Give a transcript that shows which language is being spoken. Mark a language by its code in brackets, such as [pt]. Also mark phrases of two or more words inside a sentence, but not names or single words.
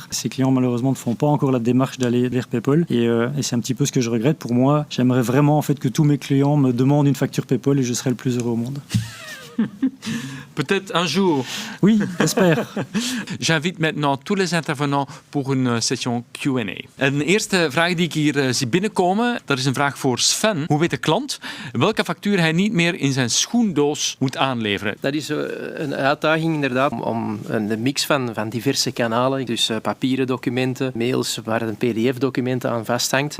[fr] Ces clients, malheureusement, ne font pas encore la démarche d'aller vers Peppol. Et c'est un petit peu ce que je regrette. Pour moi, j'aimerais vraiment en fait que tous mes clients me demandent une facture Peppol et je serai le plus heureux au monde. Peut-être un jour. Oui, j'espère. J'invite maintenant tous les intervenants pour une session Q&A. [nl] En de eerste vraag die ik hier zie binnenkomen, dat is een vraag voor Sven. Hoe weet de klant welke factuur hij niet meer in zijn schoendoos moet aanleveren? Dat is een uitdaging inderdaad om een mix van diverse kanalen, dus papieren documenten, mails waar een pdf-documenten aan vasthangt.